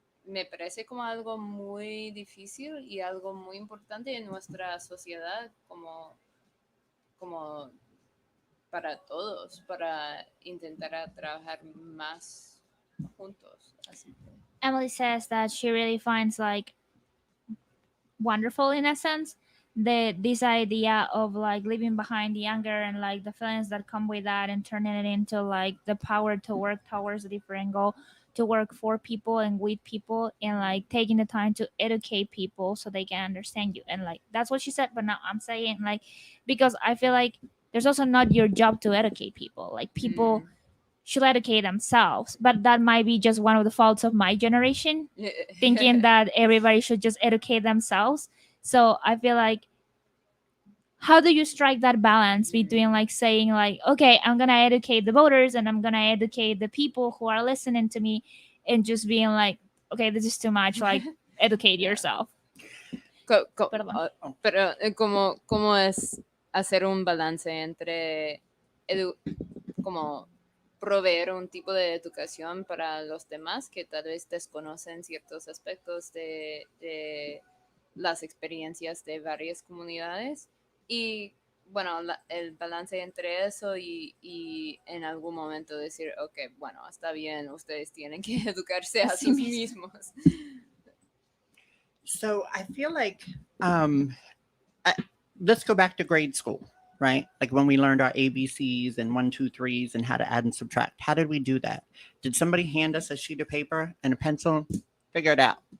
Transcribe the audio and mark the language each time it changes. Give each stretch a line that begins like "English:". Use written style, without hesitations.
Spanish: me parece como algo muy difícil y algo muy importante en nuestra sociedad, como para todos, para intentar a trabajar más juntos. Así que,
English: Emily says that she really finds like wonderful in a sense this idea of like leaving behind the anger and like the feelings that come with that and turning it into like the power to work towards a different goal, to work for people and with people, and like taking the time to educate people so they can understand you. And like that's what she said, but now I'm saying like, because I feel like there's also not your job to educate people. Like people should educate themselves, but that might be just one of the faults of my generation, thinking that everybody should just educate themselves. So I feel like, how do you strike that balance between like saying like, okay, I'm gonna educate the voters and I'm gonna educate the people who are listening to me, and just being like, okay, this is too much, like educate yourself.
Spanish: Perdón. pero ¿cómo es hacer un balance entre como proveer un tipo de educación para los demás que tal vez desconocen ciertos aspectos de las experiencias de varias comunidades, y bueno, el balance entre eso y en algún momento decir, ok, bueno, está bien, ustedes tienen que educarse a sus mismos.
English: So I feel like let's go back to grade school, right? Like when we learned our ABCs and 1, 2, 3s and how to add and subtract. How did we do that? Did somebody hand us a sheet of paper and a pencil? Figure it out.